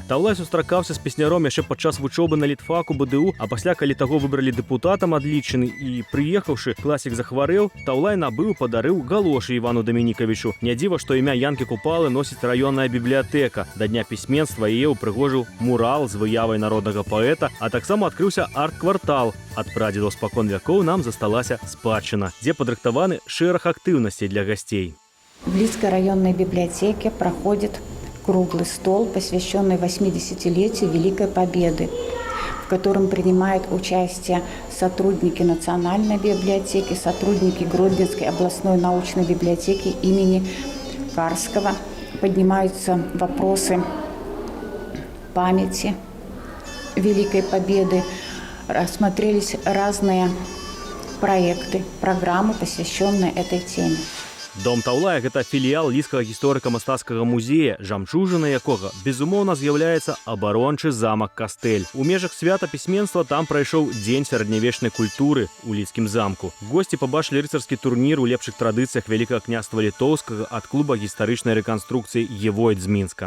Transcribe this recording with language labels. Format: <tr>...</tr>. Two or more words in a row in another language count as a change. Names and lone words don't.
<be>Таўлай сустракаўся з песняром яшчэ падчас вучобы на літфаку БДУ, а пасля, калі таго выбралі дэпутатам адлічаны і прыехаўшы, класік захварэў, Таўлай набыў, падарыў галошы Івану Дамінікавічу. Не дзіва, што імя Янкі Купалы носіць раённая бібліятэка. Да дня пісьменства яе ўпрыгожыў мурал з выявай народнага паэта, а таксама адкрыўся арт-квартал. Ад прадзедаў спакон вякоў нам засталася спадчына, дзе падрыхтаваны шэраг актыўнасцей для гостей.</be> <ru>В Лидской районной библиотеке проходит круглый стол, посвященный 80-летию Великой Победы, в котором принимают участие сотрудники Национальной библиотеки, сотрудники Гродненской областной научной библиотеки имени Карского. Поднимаются вопросы памяти Великой Победы, рассмотрелись разные проекты, программы, посвященные этой теме.</ru> <be>Дом Таўлая – гэта філіял Лідскага гісторыка-мастацкага музея, жамчужына якога, безумоўна, з'яўляецца абарончы замак Кастэль. У межах свята пісьменства там прайшоў дзень сярэднявечнай культуры ў Лідскім замку. Госці пабачылі рыцарскі турнір у лепшых традыцыях Вялікага княства Літоўскага ад клуба гістарычнай рэканструкцыі «Евойт» з Мінска.</be>